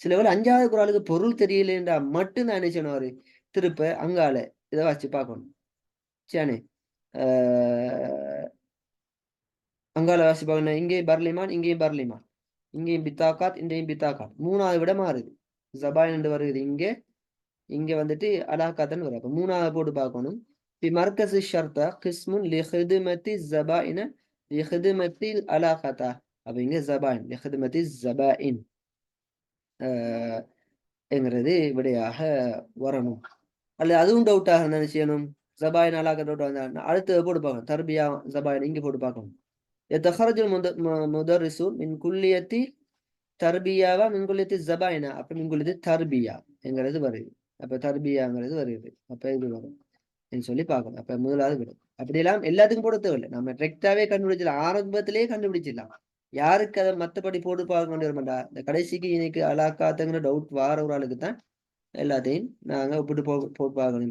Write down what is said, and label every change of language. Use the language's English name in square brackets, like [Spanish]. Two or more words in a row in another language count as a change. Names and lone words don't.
[Tamil] சில வேளை 5வது குறளுக்கு பொருள் தெரியலன்றா மட்டும் நான் என்ன செய்யணும், திருப்ப அங்கால இதை வச்சு பார்க்கணும். சரியானே. அங்கால வாசி பார்க்கணும். இங்கேயும் பர்லிமான், இங்கேயும் பர்லிமான், இங்கேயும் பித்தாக்காத், இங்கேயும் பித்தாக்காத். 3வது விட மாறுது. ஜபாயின் என்று வருது இங்கே, இங்க வந்துட்டு அலாக்காத்தன்னு வரும். அப்ப 3வது போட்டு பார்க்கணும். [Arabic] في مركز الشرطة قسم لخدمة الزبائن لخدمة العلاقة. [Tamil] அப்ப இங்க ஜபாயின் [Arabic] لخدمة الزبائن [Tamil] என்கிறது விடையாக வரணும். அல்லது அதுவும் டவுட்டாக என்ன செய்யணும், [Arabic] زبائن علاقة [Tamil] டவுட் வந்தா அடுத்து போட்டு பார்க்கணும். [Arabic] تربية زبائن [Tamil] இங்க போட்டு பார்க்கணும். [Arabic] يتخرج المدرسون من كلية تربية من كلية زبائن, அப்ப من كلية تربية [Tamil] என்கிறது வருது. அப்ப தர்பியாங்கிறது வருது. அப்ப இது வரும் சொல்லி பார்க்கணும். அப்ப முதலாவது விடும். அப்படியெல்லாம் எல்லாத்துக்கும் போட தேவையில்லை. நம்ம டிரெக்டாவே கண்டுபிடிச்சிடலாம், ஆரம்பத்திலேயே கண்டுபிடிச்சிடலாம். யாருக்கு அதை மற்றபடி போட்டு பார்க்க வேண்டிய மாட்டா. இந்த கடைசிக்கு இன்னைக்கு அலாக்காத்துங்கிற டவுட் வார ஒரு ஆளுக்கு தான் எல்லாத்தையும் நாங்க ஒப்பிட்டு போட்டு பார்க்கணும்.